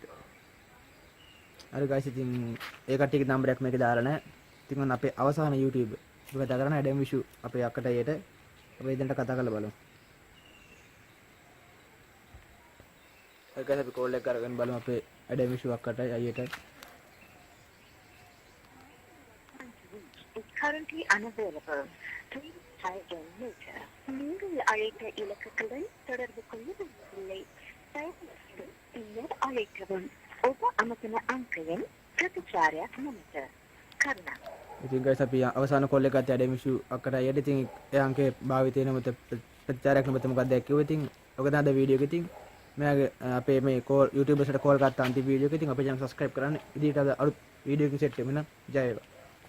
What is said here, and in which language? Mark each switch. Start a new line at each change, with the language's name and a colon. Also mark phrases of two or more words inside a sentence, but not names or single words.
Sinhala: හරි guys ඉතින් ඒ කට්ටියගේ නම්බරයක් මේකේ දාලා නැහැ. ඉතින් ඔන්න අපේ අවසාන YouTube එක කතා කරන ඇඩම් විෂු අපේ අක්කට ඊට අපි ඉදන්ට කතා කරලා බලමු. හරි guys අපි කෝල් එක කරගෙන බලමු අපේ ඇඩම් විෂු අක්කට අයියට.
English: Currently unavailable. Please try again later.
Tamil: நீங்கள் அழைத்த இலக்குகளுடன் தொடர்பு கொள்ளவில்லை. தயவுசெய்து பின்னர் அழைக்கவும்.
Sinhala: ඔබ අමතන අංකයෙන් ප්‍රතිචාරයක් නොමැත. කරුණාකර ඉතින් guys අපි අවසාන කෝල් එකත් ඇඩම් ඉෂු අක්කට අයියට ඉතින් එයාගේ භාවිතේ නමත ප්‍රචාරයක් නමත මොකක්ද කිව්වේ ඉතින් ඔක තමයි අද වීඩියෝ එක ඉතින් මෙයාගේ අපේ මේ කෝල් YouTube එකට කෝල් ගත්ත අන්තිම වීඩියෝ එක ඉතින් අපේ
English: channel subscribe
Sinhala: කරන්න ඉදිරියට අලුත් වීඩියෝ එකකින් සෙට් වෙන්න ජය වේවා